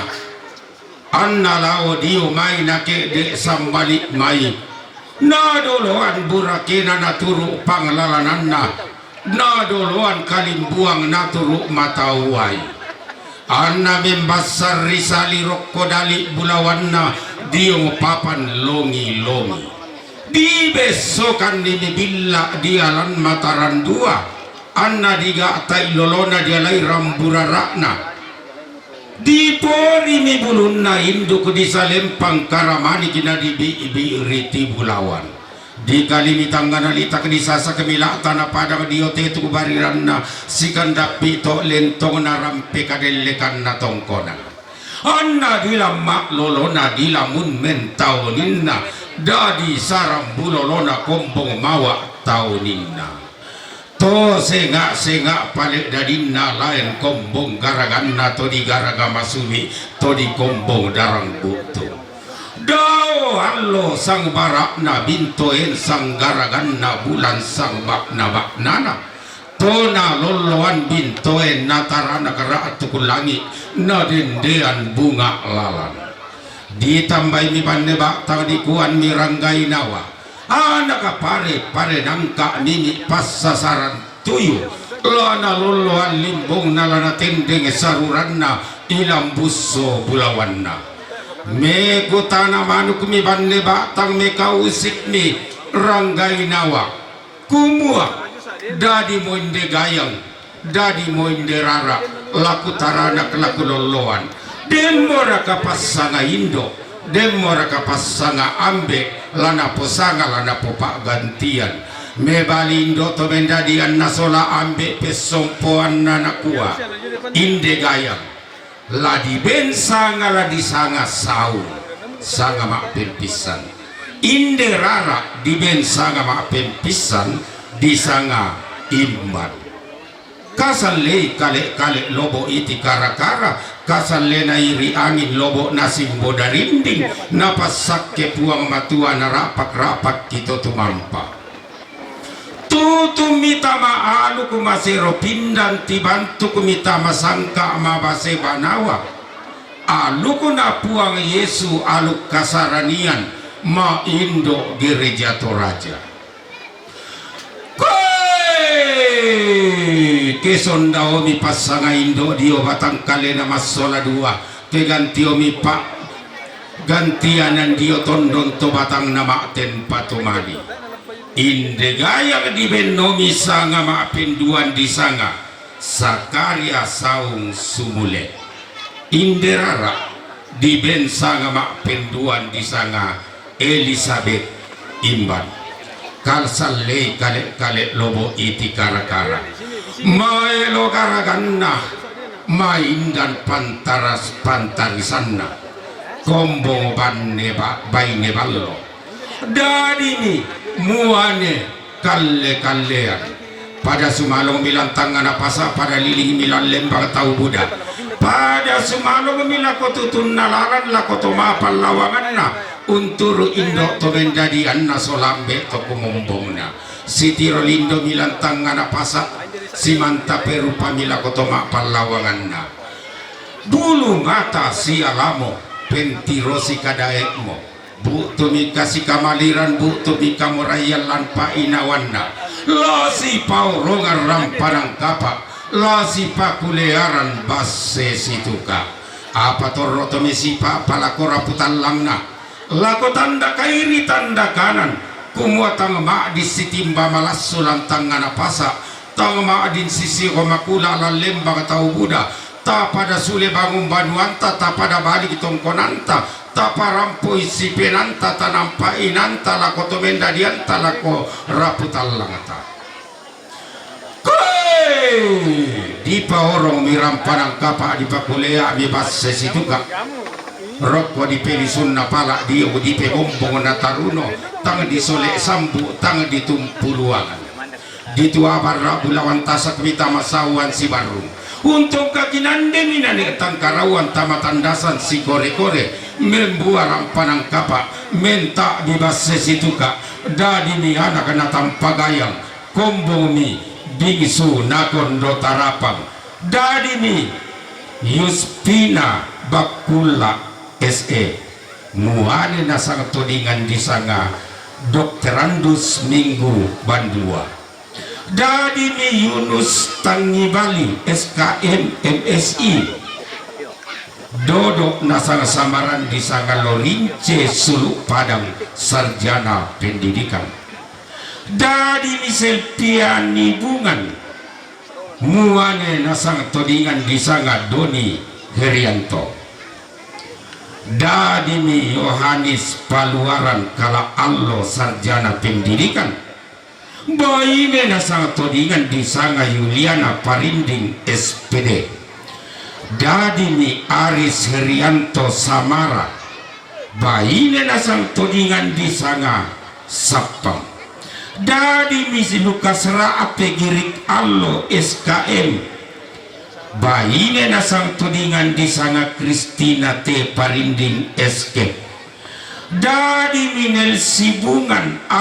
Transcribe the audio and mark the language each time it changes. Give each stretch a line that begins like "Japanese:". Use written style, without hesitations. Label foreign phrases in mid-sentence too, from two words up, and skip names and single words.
Toraja-Sa'dan: Anna lao dio mai nake de sambalik mai. Na doloan burakina naturu panglalananna. Na doloan kalimbuang naturu matawai. Anna membasar risali rokko dali bulawanna. Dio papan longi-longi. Di besokan ini bila dialan mataran dua. Anna diga tai lolona dialai ramburarakna. Di pori mi bulunna induk di salempang karamani kina di bi riti bulawan. Di kali mi tanggana litak di sasa kemila tanah pada dio tetu bariranna sikandapi to lentong na rampe kadelekan na tongkona. Anna dilamak lolona dilamun mentauninna dadi sarang bulolona kombong mawa tauninna. To senga palik dadinna lain kombong garaganna to di garaga masumi to di kombong darang butu. Dao allo sang barakna bintoen sang garaganna bulan sang baknana. Tona loloan bintoen natarana keraat tukulangi na dendean bunga lalan. Ditambah mi panebak tang di kuan miranggai nawa. Anak pare nangka nini pas sasaran tuyu lana loloan limbong nalana tendeng saruranna ilam busso bulawanna. Me kutana manuk mi banne batang me kausik mi ranggai nawa kumua dadi moinde gayang dadi moinde rara laku tarana laku loloan demora kapasanga indo demora kapasanga ambe lana posanga lana popak gantian me balindo to mendadian nasola ambe pesompoan nanakua inde gayang ladi ben sanga ladi sanga saung sanga mak pempisan inde rara di ben sanga mak pempisan di sanga imban kasale kale lobo iti kara kasale na iri angin lobo nasimbo darinding napasak ke puang matua na rapak kito tumampa tutumita maalu kumasero pindan tibantu kumita masangka mabase banawa alu na puang Yesu alu kasaranian ma indo gereja toraja kesondao mi pasanga indo dio batang kalena masola dua ke gantio mi pak gantianan dio tondon to batang nama ten patumani inde gaya di benomi sanga ma penduan di sanga Sakaria saung sumule inde rara di ben sanga ma penduan di sanga Elizabeth imban kalsale kale lobo iti kara maelo garaganna maindan pantarisanna kombong banne baine ballo dadini muane kallean pada sumalong milang tangan apasa pada liling milang lembang tau Buddha pada sumalong milang kotutun nalaran la kotoma pallawanganna unturu indo to menjadi anna solambe to kumombongna siti rolindo milang tangan apasa simanta peru pamila kotoma pallawanganna dulu mata si alamo pentirosi kadaekmo bu tumi kasih kamaliran bu tumi kamurayalan pa inawanna la si paurongan ramparang kapak la si pakulearan basse situka apa torro tumi si pa palakora putallangna lako tanda kairi tanda kanan kumua tang ma di sitimba malas sulang tangan apasa tang ma din sisi komakula la lembang tau Buddha ta pada sule bangun banuanta ta pada balik tongkonanta ta parampo isi penanta ta nampa inanta lako tomenda dianta lako raputallangata di paorong miram panang kapa di pakulea mi basse situka rokko di pelisun na pala dia di pe bombong na taruno tang di solek sambu tang di tumpu luangan di tua barra bulawan tasak mita masawan si baru untuk kakinande minane tangkarawan tamatandasan si kore-kore membuarang panang kapa menta bibas sesituka dadi ni anak na tampagayang kombong mi bingsu nakon do tarapang dadi mi Yuspina Bakula SE muane na sang tudingan di sanga dokterandus minggu bandua dadi mi Yunus Tangibali SKM MSI dodok na sang samaran di sanga Lorince Suluk Padang
Indonesian: sarjana pendidikan
Toraja-Sa'dan: dadi mi Selpiani Bungan muane nasang todingan di sanga Doni Herianto dadi mi Yohanes Paluaran kala allo
Indonesian: sarjana pendidikan
Toraja-Sa'dan: baine nasang todingan di sanga Yuliana Parinding SPD dadi mi Aris Herianto Samara baine nasang todingan di sanga Sapang dadi misi Lukas Raape Girik Allo SKM baine nasang tudingan di sanga Kristina T Parinding SK dadi mi Nelsi Bungan